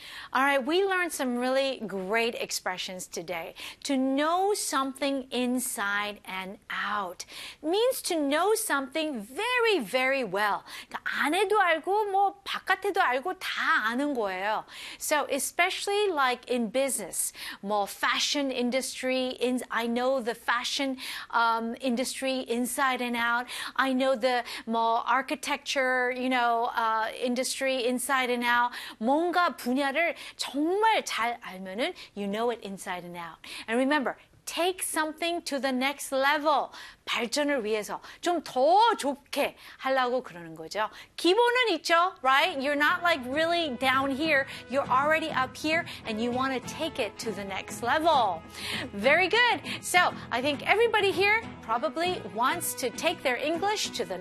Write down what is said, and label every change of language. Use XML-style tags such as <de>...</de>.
<en>All right, we learned some really great expressions today. To know something inside and out means to know something very, very well.</en> <ko>안에도 알고 뭐 바깥에도 알고 다 아는 거예요.</ko> <en>So especially like in business, 뭐 fashion industry, I know the fashion industry inside and out. I know the 뭐 architecture, you know, industry inside and out.</en> <ko>뭔가 분야를 정말 잘 알면은</ko> <en>you know it inside and out. And remember, take something to the next level.</en> <ko>발전을 위해서 좀 더 좋게 하려고 그러는 거죠. 기본은 있죠,</ko> <en>right? You're not like really down here. You're already up here and you want to take it to the next level. Very good. So, I think everybody here probably wants to take their English to the next level.</en>